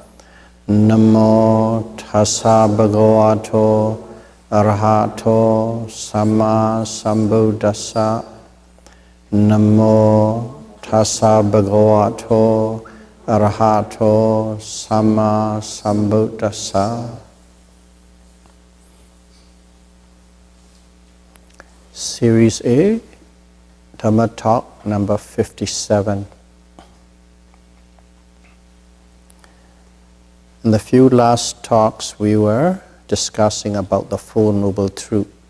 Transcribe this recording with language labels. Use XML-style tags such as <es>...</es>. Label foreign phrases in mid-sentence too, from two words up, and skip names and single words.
<pi>Namo tassa bhagavato arahato sama sambuddhassa. Namo tassa bhagavato arahato sama sambuddhassa.</pi> <en>Series A, Dhamma Talk number 57. In the few last talks we were discussing about the Four Noble Truths.</en>